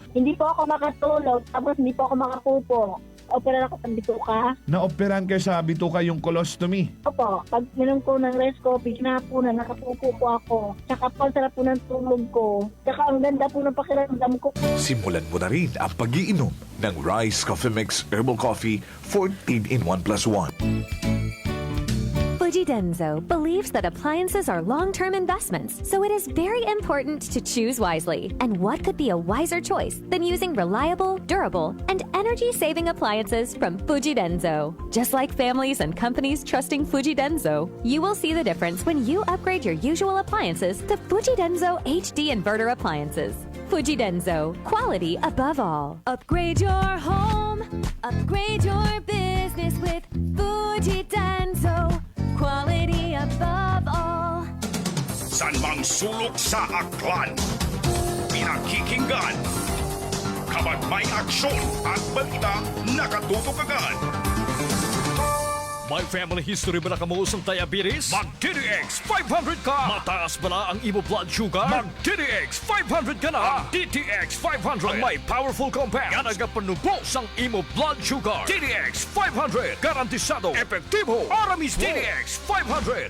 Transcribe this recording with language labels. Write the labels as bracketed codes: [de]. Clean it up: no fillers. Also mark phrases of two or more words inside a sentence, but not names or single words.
[tl] Hindi po ako makatulog, tapos hindi po ako makapupo. Opera ako sa bituka. Naoperahan kayo sa bituka yung colostomy. Opo, pag minom ko ng rice coffee, kinapunan, nakapupo po ako. Tsaka po, sarap po ng tulog ko. Tsaka ang ganda po ng pakiramdam ko. Simulan mo na rin ang pag-iinom ng Rice Coffee Mix Herbal Coffee 14 in 1 plus 1. [en] Fujidenzo believes that appliances are long-term investments, so it is very important to choose wisely. And what could be a wiser choice than using reliable, durable, and energy-saving appliances from Fujidenzo? Just like families and companies trusting Fujidenzo, you will see the difference when you upgrade your usual appliances to Fujidenzo HD inverter appliances. Fujidenzo, quality above all. Upgrade your home, upgrade your business with Fujidenzo. Quality above all. [tl] San mang sulok sa Aklan, pinakikinggan. Kapag may aksyon at balita, nakatutok agad. [hil] May [en] family history [hil] ba na kamuusang diabetes? Mag-DTX 500 ka! Mataas ba na ang imo [en] blood sugar? [hil] Mag-DTX 500 ka na! DTX 500 ang may [en] powerful compounds [hil] nga nagapanubos ang imo [en] blood sugar. [hil] DTX 500 garantisado, epektibo, aramis DTX 500.